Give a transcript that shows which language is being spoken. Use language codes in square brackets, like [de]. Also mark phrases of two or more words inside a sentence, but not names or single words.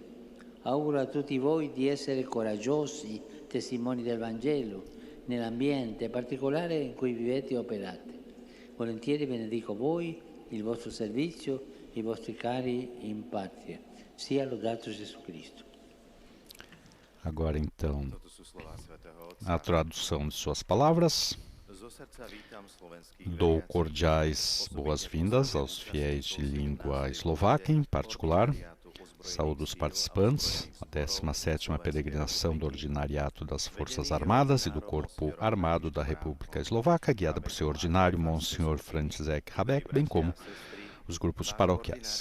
[it] Auguro a tutti voi di essere coraggiosi testimoni del Vangelo, nell'ambiente particolare in cui vivete e operate. Volentieri benedico voi, il vostro servizio, i vostri cari in patria. Sia lodato Gesù Cristo. [pt] Agora então, a tradução de suas palavras. Dou cordiais boas-vindas aos fiéis de língua eslovaca, em particular. Saúdo os participantes, a 17ª peregrinação do Ordinariato das Forças Armadas e do Corpo Armado da República Eslovaca, guiada por seu ordinário, Monsenhor František Habeck, bem como os grupos paroquiais.